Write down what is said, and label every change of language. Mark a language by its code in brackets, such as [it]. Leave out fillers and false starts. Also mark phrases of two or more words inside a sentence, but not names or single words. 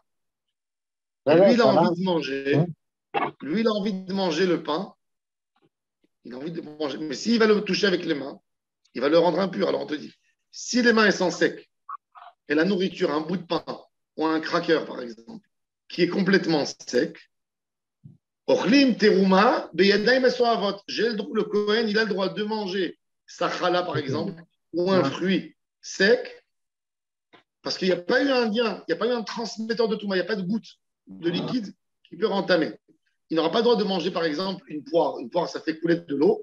[fr] Et lui, il a envie de manger. Lui, il a envie de manger le pain. Il a envie de manger. Mais s'il va le toucher avec les mains, il va le rendre impur. Alors on te dit, si les mains sont secs et la nourriture, un bout de pain ou un cracker, par exemple, qui est complètement sec, [he] אוכלים תרומה בידיים מסואבות. [fr] Le Kohen, il a le droit de manger sa chala, par exemple, ou un fruit sec, parce qu'il n'y a pas eu un lien, il n'y a pas eu un transmetteur de touma, il n'y a pas de goutte de liquide qui peut entamer. Il n'aura pas le droit de manger, par exemple, une poire. Une poire, ça fait couler de l'eau.